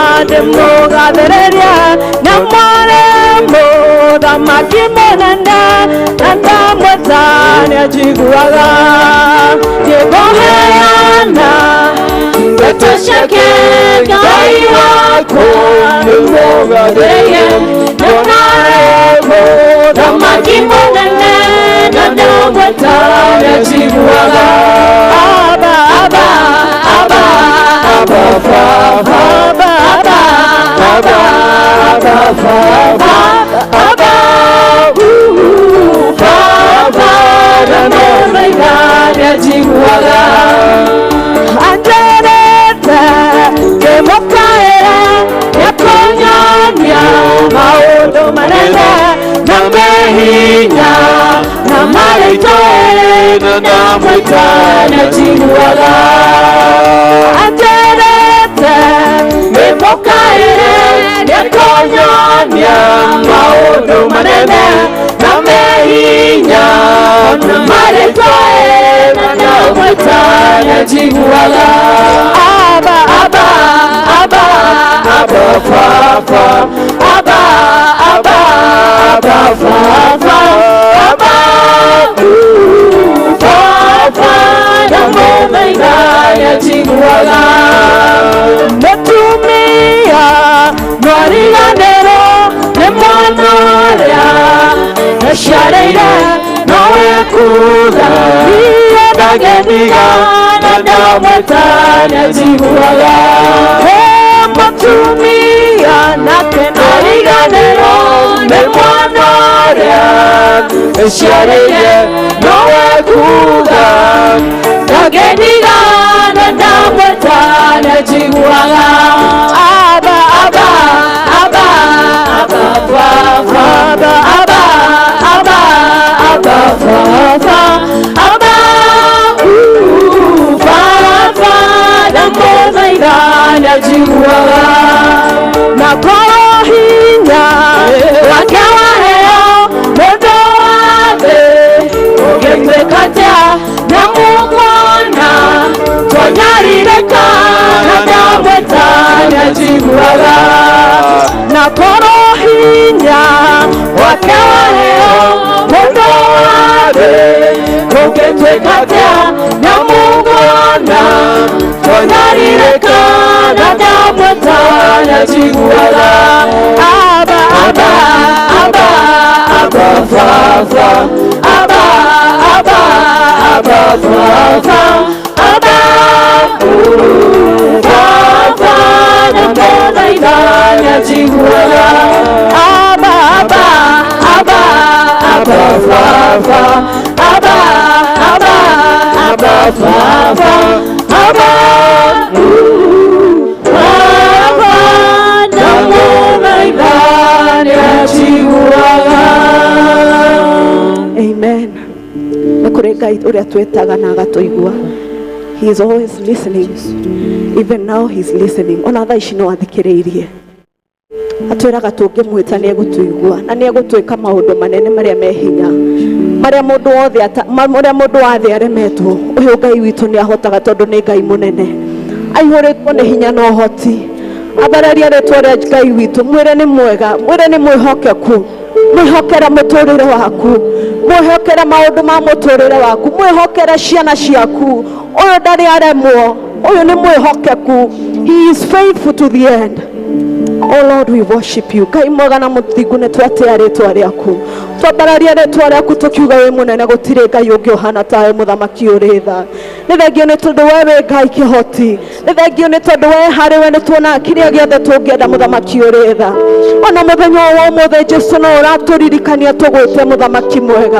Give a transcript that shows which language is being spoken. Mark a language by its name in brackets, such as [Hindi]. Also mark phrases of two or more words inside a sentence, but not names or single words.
[Kikuyu] ndĩmũgathĩrĩria na mũrĩmu thamaki mũnene na ndamwĩta nĩanjiguaga nĩngũheana ndeto ciake Ngai wakwa ndĩmũgathĩrĩria na mũrĩmu thamaki mũnene na ndamwĩta nĩanjiguaga Abba, Abba, Abba, Abba, Father, Abba, Abba, Abba, Abba, Father, Abba, Father, ndamwĩta nĩanjiguaga anjerete ndĩmũkaĩra nĩakũnyonia maũndũ manene na mehinya na marĩtũ na ndamwĩta nĩanjiguaga anjerete ndĩmũkaĩra nĩakũnyonia maũndũ manene na mehinya na marĩtũ na ndamwĩta nĩanjiguaga Abba, Abba, Abba, Abba, Father, Abba, Abba, Abba, Father, Abba, Father, ndamwĩta nĩanjiguaga mũtumia mwariganĩro nĩ mwana ũrĩa yaciarĩire nowe kuga iye ndageniga na ndamwĩta nĩanjiguaga mũtumia nake ndariganĩrwo nĩ mwana ũrĩa yaciarĩire nowe kuga ndageniga na ndamwĩta nĩanjiguaga Abba, Abba, Abba, Abba, Father, Abba, Abba, Abba, Father, Abba, Father, ndamwĩta nĩanjiguaga na kwa hinya wake waheo mũndũ wothe ũngĩtuĩka atĩa na mũkona twanyarirĩka na ndamwĩta nĩanjiguaga na korwo hinya wake waheo mũndũ wothe ũngĩtuĩka atĩa na mũkona twanyarirĩka na ndamwĩta nĩanjiguaga Abba, Abba, Abba, Abba, Father, Abba, Abba, Abba, Father, Abba, Father, ndamwĩta nĩanjiguaga Abba, Abba, Abba, Abba, Father, Abba, Abba, Abba, Father, Abba, Amen. Na kũrĩ Ngai ũrĩa twĩtaga na agatũigua. [English] He is always listening. Even now he is listening. [Kikuyu] Ona thaa ici no athikĩrĩirie. Atwĩraga tũngĩmwĩta nĩegũtũigua na nĩegũtwĩka maũndũ manene marĩa me hinya. Marĩa mũndũ wothe aremetwo. Ũyũ Ngai witũ nĩahotaga tondũ nĩ Ngai mũnene. Aihũrĩtwo nĩ hinya na ũhoti. Athararia rĩtwa rĩa Ngai witũ. Mwĩre nĩ mwega, mwĩre nĩ mwĩhokeku. Mwĩhokera mũtũrĩre waku, mwĩhokera maũndũ ma mũtũrĩre waku, mwĩhokera ciana ciaku. Ũyũ ndarĩ aremwo, ũyũ nĩ mwĩhokeku. [English] He is faithful to the end. Oh Lord, we worship you. [Kikuyu] Ngai mwega na mũthingu nĩtwatĩa rĩtwa rĩaku. Twambararia rĩtwa rĩaku tũkiuga wĩ mũnene gũtirĩ Ngai ũngĩ ũhana tawe mũthamaki ũrĩ tha. Nĩ thengio nĩ tondũ we wĩ Ngai kĩhoti. Nĩ thengio nĩ tondũ we harĩ we nĩtuonaga kĩrĩa gĩothe tũngĩenda mũthamaki ũrĩ tha. Ona mũthenya wa ũmũthĩ Jesũ no ũratũririkania tũgwĩte mũthamaki mwega.